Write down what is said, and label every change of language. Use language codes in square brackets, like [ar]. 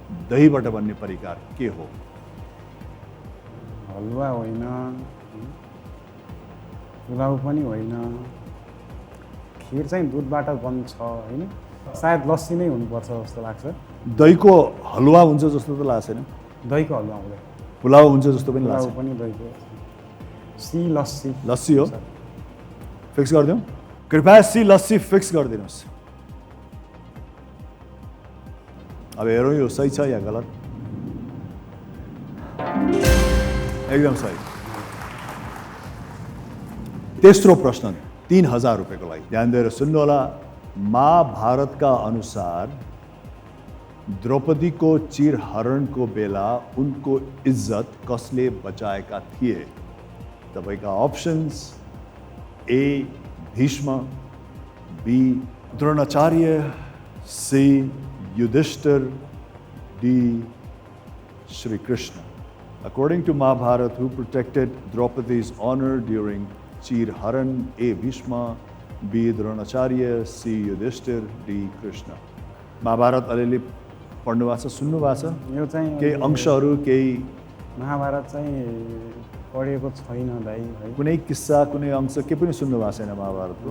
[ne] दहीबाट बन्ने परिकार के हो? हलवा होइन, पुलाउ पनि होइन, खीर चाहिँ दुधबाट बन्छ हैन, सायद लस्सी नै हुनुपर्छ जस्तो लाग्छ। दहीको हलवा हुन्छ जस्तो त लाग्छ हैन? दहीको हलवा हुँदैन। पुलाउ हुन्छ जस्तो पनि लाग्छ। पुलाउ पनि दहीको। सी लस्सी। लस्सी हो? फिक्स गरिदिउँ? कृपया सी लस्सी फिक्स गरिदिनुहोस्। अब हेरौँ यो सही छ या गलत। एकदम सही। तेस्रो प्रश्न 3000 रुपैयाँको लागि, ध्यान दिएर सुन्नु होला। महाभारतका अनुसार द्रौपदीको चिरहरणको बेला उनको इज्जत कसले बचाएका थिए? तपाईका options A Bhishma, be Dronacharya, C Yudhishthir, D Shri Krishna. [en] According to Mahabharata, who protected Draupadi's honor during Chirharan? A. Bhishma, B. Dronacharya, C. Yudhishthir, D. Krishna. [ne] Mahabharat अलिअलि पढ्नु भएको छ, सुन्नु भएको छ? यो चाहिँ केही अंशहरू, केही महाभारत चाहिँ पढेको छैन दाइ है। कुनै किस्सा, कुनै अंश के पनि सुन्नु भएको छैन महाभारतको?